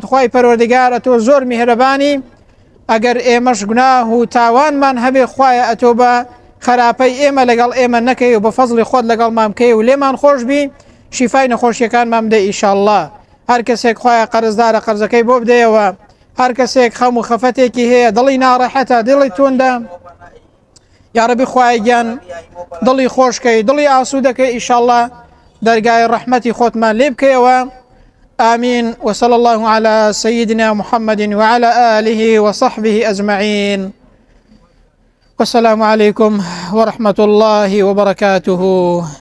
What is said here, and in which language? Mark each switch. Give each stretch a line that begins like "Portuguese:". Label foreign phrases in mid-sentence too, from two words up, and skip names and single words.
Central Kurdish: خوای پەروەردگار ئەتۆ زۆر میهرەبانی، ئەگەر ئێمەش گوناه و تاوانمان هەبێ خوایە ئەتۆ بە خراپەی ئێمە لەگەڵ ئێمە نەکەی و بە فەزڵی خۆت لەگەڵمان بکەی و لێمان خۆش بی، شیفای نەخۆشیەکانمان بدەی ئیشاءالله. هەر کەسێک خوایە قەرزدارە قەرزەکەی بۆ بدەیەوە، هەر کەسێک خەم و خەفەتێکی هەیە، دڵی ناڕەحەتە، دڵی توندە،
Arabic: یا ربی
Central Kurdish: خوای گیان دڵی خۆشکەی، دڵی ئاسوودەکەی ئیشاءالله دەرگای ڕەحمەتی خۆتمان لێ بکەیەوە. آمين.
Arabic: وصلى الله على سيدنا محمد وعلى آله وصحبه أجمعين. والسلام عليكم ورحمة الله وبركاته.